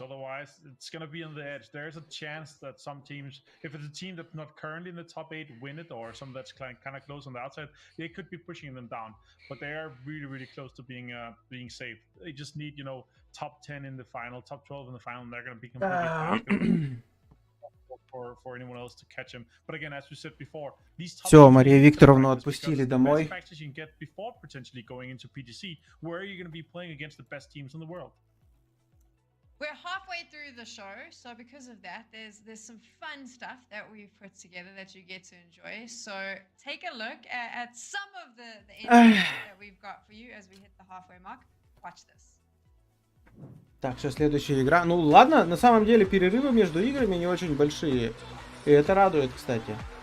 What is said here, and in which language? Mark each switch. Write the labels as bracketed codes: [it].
[en] Otherwise, it's going to be on the edge. There's a chance that some teams, if it's a team that's not currently in the top 8, win it, or some that's kind of close on the outside, they could be pushing them down. But they are really, really close to being safe. They just need, you know, top 10 in the final, top 12 in the final, and they're going to be completely for anyone else to catch him. But again, as we said before, these top [ru] Все, Марию Викторовну отпустили домой. [en] practice you can get before potentially going into PGC, where are you going to be playing against the best teams in the world? We're halfway through the show, so because of that, there's some fun stuff that we've put together that you get to enjoy. So take a look at some of the that we've got for you as we hit the halfway mark. Watch this. [ru] Так, сейчас следующая игра. Ну ладно, на самом деле перерывы между играми не очень большие. И это радует, кстати.